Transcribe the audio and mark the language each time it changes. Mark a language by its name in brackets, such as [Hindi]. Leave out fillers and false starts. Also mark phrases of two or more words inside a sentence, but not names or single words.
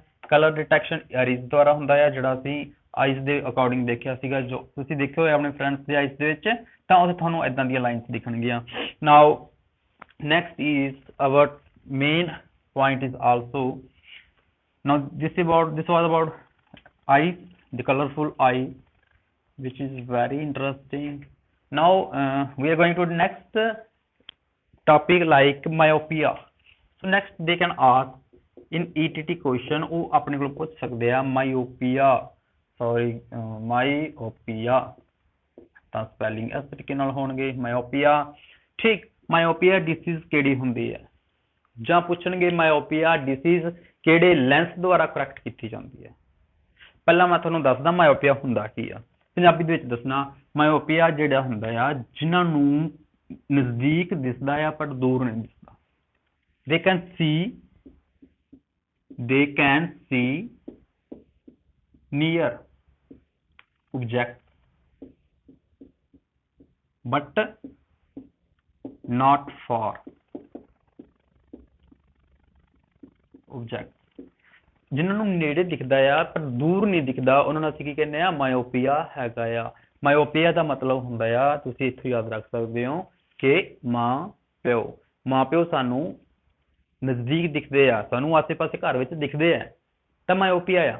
[English] color detection [Punjabi] ਆਈਰਿਸ ਦੁਆਰਾ ਹੁੰਦਾ ਹੈ, ਜਿਹੜਾ ਅਸੀਂ ਆਈਜ਼ ਦੇ ਅਕੋਰਡਿੰਗ ਦੇਖਿਆ ਸੀਗਾ, ਜੋ ਤੁਸੀਂ ਦੇਖੇ ਹੋਏ ਆਪਣੇ ਫਰੈਂਡਸ ਦੇ ਆਈਜ਼ ਦੇ ਵਿੱਚ, ਤਾਂ ਉੱਥੇ ਤੁਹਾਨੂੰ ਇਦਾਂ ਦੀਆਂ ਲਾਈਨਸ ਦਿਖਣਗੀਆਂ। [English] Now next is our main point is also, now this was about eye, the colorful eye, which is very interesting. Now we are going to the next topic like myopia. So next they can ask in ETT question, [Punjabi] ਉਹ ਆਪਣੇ ਕੋਲ ਪੁੱਛ ਸਕਦੇ ਆ [English] myopia, sorry myopia, [Punjabi] ਤਾਂ ਸਪੈਲਿੰਗ ਇਸ ਤਰੀਕੇ ਨਾਲ ਹੋਣਗੇ myopia। ਠੀਕ, [English] myopia disease [Punjabi] ਕਿਹੜੀ ਹੁੰਦੀ ਹੈ, ਜਾਂ ਪੁੱਛਣਗੇ [English] myopia disease [Punjabi] ਕਿਹੜੇ ਲੈਂਸ ਦੁਆਰਾ ਕਰੈਕਟ ਕੀਤੀ ਜਾਂਦੀ ਹੈ। ਪਹਿਲਾਂ ਮੈਂ ਤੁਹਾਨੂੰ ਦੱਸਦਾ myopia ਹੁੰਦਾ ਕੀ ਆ, ਪੰਜਾਬੀ ਦੇ ਵਿੱਚ ਦੱਸਣਾ। myopia ਜਿਹੜਾ ਹੁੰਦਾ ਆ ਜਿਨ੍ਹਾਂ ਨੂੰ ਨਜ਼ਦੀਕ ਦਿਸਦਾ ਆ ਪਰ ਦੂਰ ਨਹੀਂ ਦਿਸਦਾ। [English] they can see near objects but not far objects। [Punjabi] ਜਿਨ੍ਹਾਂ ਨੂੰ ਨੇੜੇ ਦਿਖਦਾ ਆ ਪਰ ਦੂਰ ਨਹੀਂ ਦਿਖਦਾ, ਉਹਨਾਂ ਨੂੰ ਅਸੀਂ ਕੀ ਕਹਿੰਦੇ ਆ? ਮਾਇਓਪੀਆ ਹੈਗਾ ਆ। ਮਾਇਓਪੀਆ ਦਾ ਮਤਲਬ ਹੁੰਦਾ ਆ, ਤੁਸੀਂ ਇੱਥੋਂ ਯਾਦ ਰੱਖ ਸਕਦੇ ਹੋ ਕਿ ਮਾਂ ਪਿਓ ਸਾਨੂੰ ਨਜ਼ਦੀਕ ਦਿਖਦੇ ਆ, ਸਾਨੂੰ ਆਸੇ ਪਾਸੇ ਘਰ ਵਿੱਚ ਦਿਖਦੇ ਆ, ਤਾਂ ਮਾਇਓਪੀਆ ਆ।